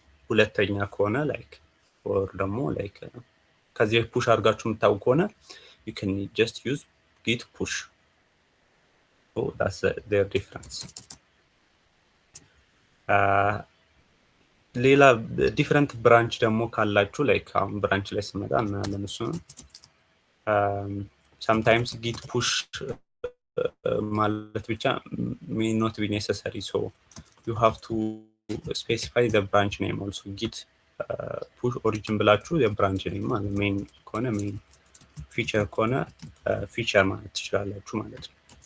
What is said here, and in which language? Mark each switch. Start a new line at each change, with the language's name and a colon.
Amharic: ሁለተኛ ከሆነ like or ደግሞ like ከዚህ ፑሽ አድርጋችሁ የምታውቁ ከሆነ
English: you can just use git push. So that's their difference.
Amharic: ሌላ ዲፈረንት ብራንች ደግሞ ካላችሁ like አሁን ብራንች ላይ ስመጣ እና ለነሱ
English: sometimes git push
Amharic: ማለት ብቻ
English: may not be necessary, so you have to specify the branch name also.
Amharic: git push origin ብላችሁ የብራንች ኔም ማለት main ከሆነ main feature ከሆነ feature ማለት ትችላላችሁ ማለት ነው።